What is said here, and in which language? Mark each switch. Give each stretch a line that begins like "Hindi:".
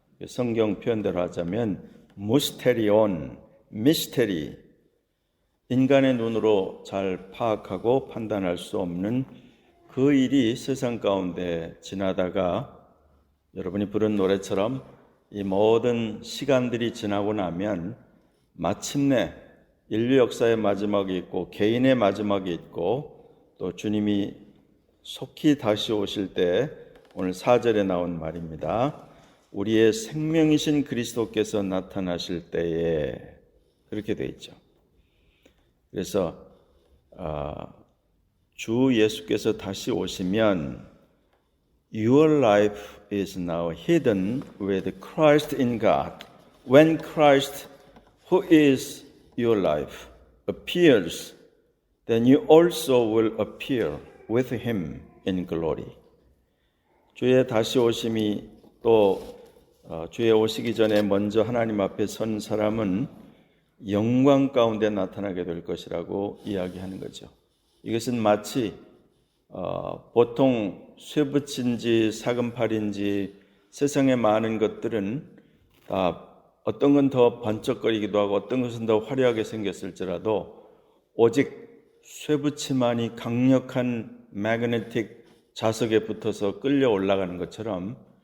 Korean: 성경 표현대로 하자면 무스테리온, 미스테리, 인간의 눈으로 잘 파악하고 판단할 수 없는 그 일이 세상 가운데 지나다가 여러분이 부른 노래처럼 이 모든 시간들이 지나고 나면 마침내 인류 역사의 마지막이 있고 개인의 마지막이 있고 또 주님이 속히 다시 오실 때 오늘 4절에 나온 말입니다. 우리의 생명이신 그리스도께서 나타나실 때에 그렇게 되어 있죠. 그래서 주 예수께서 다시 오시면
English: Your life is now hidden with Christ in God. When Christ, who is your life, appears, then you also will appear with Him in glory.
Korean: 주의 다시 오심이 또 주의 오시기 전에 먼저 하나님 앞에 선 사람은 영광 가운데 나타나게 될 것이라고 이야기하는 거죠. 이것은 마치 보통 쇠붙인지 사금팔인지 세상의 많은 것들은 다 어떤 건 더 번쩍거리기도 하고 어떤 것은 더 화려하게 생겼을지라도 오직 쇠붙이만이 강력한 매그네틱 자석에 붙어서 끌려 올라가는 것처럼